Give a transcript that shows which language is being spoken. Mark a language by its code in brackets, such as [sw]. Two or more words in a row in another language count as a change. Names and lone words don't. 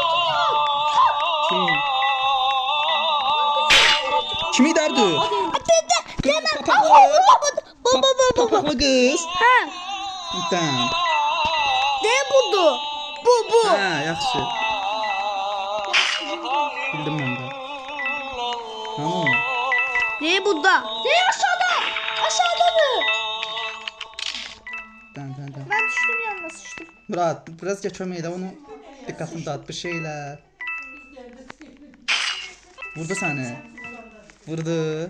[az] Kim? Kim idi Abdü? Papaqlı qız. Ha. Tamam. [tr] Ne budu? Bu. [az] Hə, yaxşı. Bildim mən də. Tamam. [tr] Ne burada? Ne aşağıda? Aşağıdadır. Tamam. Ben düştüm yanına sıçtım. Murat, biraz geçmeye de onu dikkatini dağıt bir şeyler. [az] Vurdu seni. Vurdu.